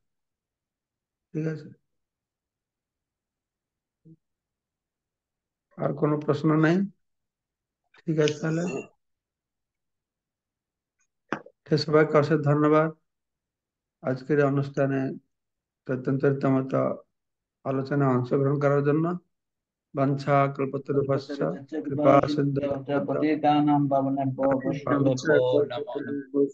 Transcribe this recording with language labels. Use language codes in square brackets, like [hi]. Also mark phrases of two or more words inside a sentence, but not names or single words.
[bn] ঠিক আছে, আর কোনো প্রশ্ন নাই? ঠিক আছে, তাহলে সবাইকে অশেষ ধন্যবাদ আজকের এই অনুষ্ঠানে চৈতন্য চরিতামৃত আলোচনায় অংশগ্রহণ করার জন্য। [sa] वाञ्छा कल्पतरुभ्यश्च कृपा सिन्धु पतितानां पावनेभ्यो वैष्णवेभ्यो नमो नमः।